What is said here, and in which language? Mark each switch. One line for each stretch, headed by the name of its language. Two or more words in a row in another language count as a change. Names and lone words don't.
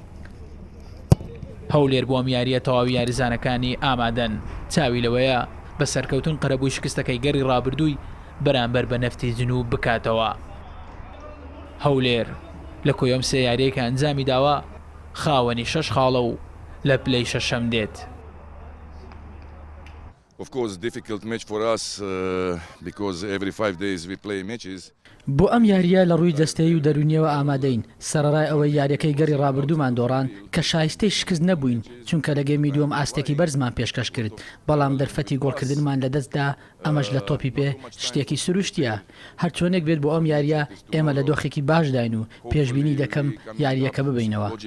Central Kurdish: هەولێر بۆ ئەم یاریە تەواوی یاریزانەکانی ئامادەن چاوی لەوەیە بە سەرکەوتن قەرەبووی شکستەکەی گەڕی ڕابردووی بەرامبەر بە نەفتی جنوب بکاتەوە. هەولێر لە کۆیەم سێ یاریەکە ئەنجامی داوە خاوەنی 6 خاڵە و لە پلەی شەشەم دێت.
English: Of course, difficult match for us because every 5 days we play matches.
Central Kurdish: بۆ ئەم یاریە لە ڕووی دەستەی و دەرونیەوە ئامادەین. سەرەڕای ئەوەی یاریەکەی گەڕی ڕابردوومان دۆڕان کە شایستەی شکست نەبووین چونکە لە گەیمی دووەم ئاستێکی بەرزمان پێشکەش کرد بەڵام دەرفەتی گۆڵکردنمان لە دەستدا ئەمەش لە تۆپی پێ شتێکی سروشتیە. هەرچۆنێک بێت بۆ ئەم یاریە ئێمە لە دۆخێکی باشداین و پێشبینی دەکەم یاریەکە ببینەوە.